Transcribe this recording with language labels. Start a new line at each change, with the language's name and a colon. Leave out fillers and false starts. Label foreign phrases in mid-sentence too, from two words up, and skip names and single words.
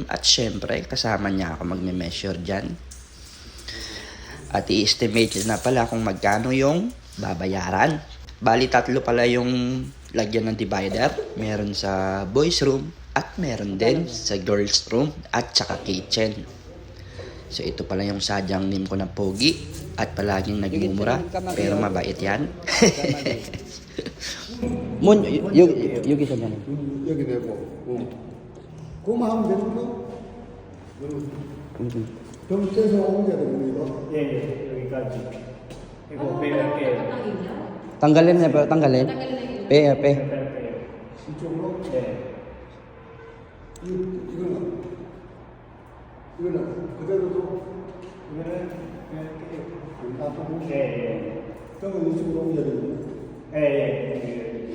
Filipino: At syempre, kasama niya ako magme-measure dyan. At i-estimate na pala kung magkano yung babayaran. Bali, tatlo pala yung lagyan ng divider. Meron sa boys room at meron din sa girls room at saka kitchen. So ito pala yung sadyang nim ko na pogi at palaging nagmumura pero mabait yan.
Korean: Mun, 여기 있었잖아. 여기 내고. 그거만 하면 되는 거? 그럼 떼서 옮겨야 됩니다. 예, 여기까지. 그리고 빼갈게.
Filipino: Tanggalin niya ba? Tanggalin? Pe.
Korean: 이쪽으로? 네. 이거는 그대로도 이거는 빼갈게. 놔두고. 예. 저거 이쪽으로 옮겨야 되는데. 예.